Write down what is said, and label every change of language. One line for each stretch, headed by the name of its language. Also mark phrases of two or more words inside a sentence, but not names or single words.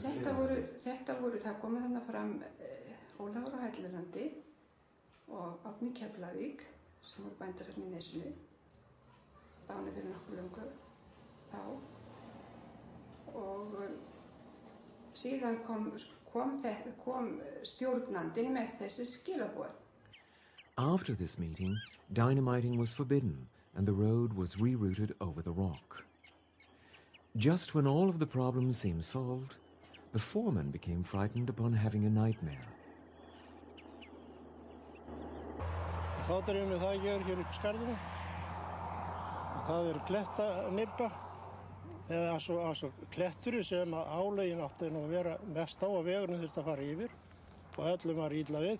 Icelandic: Það komu þarna fram Ólafur á Hellirandi og Árni í Keflavík sem voru bændur hérna í Nesinu, dánir fyrir nokkuð löngu þá. Og síðan kom stjórnandinn með þessi skilaboð.
English: After this meeting, dynamiting was forbidden and the road was rerouted over the rock. Just when all of the problems seemed solved, the foreman became frightened upon having a nightmare.
Icelandic: Þá dreifum við það hér upp í skarðinu. Það klettanibba, eða altså klettur sem álögin átti nú að vera mest á að vegurinn þurfti að fara yfir og öllum var illa við.